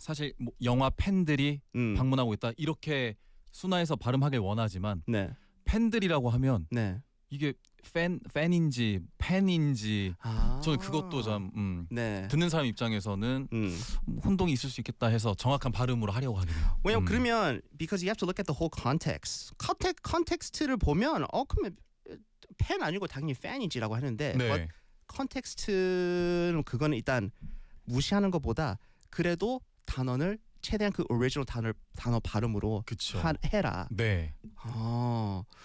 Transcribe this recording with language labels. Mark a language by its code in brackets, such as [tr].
[ko] 사실 뭐 영화 팬들이 방문하고 있다. 이렇게 순화해서 발음하길 원하지만 네. 팬들이라고 하면 네. 이게 팬 팬인지 팬인지 아~ 저는 그것도 좀 네. 듣는 사람 입장에서는 혼동이 있을 수 있겠다 해서 정확한 발음으로 하려고 하네요. 왜냐면 그러면 [en] because you have to look at the whole context. [ko] 컨텍스트를 보면 그러면 팬 아니고 당연히 팬이지라고 하는데 네. but 컨텍스트는 그거는 일단 무시하는 것보다 그래도 단어를 최대한 그 오리지널 단어 발음으로 해라. 네. 아.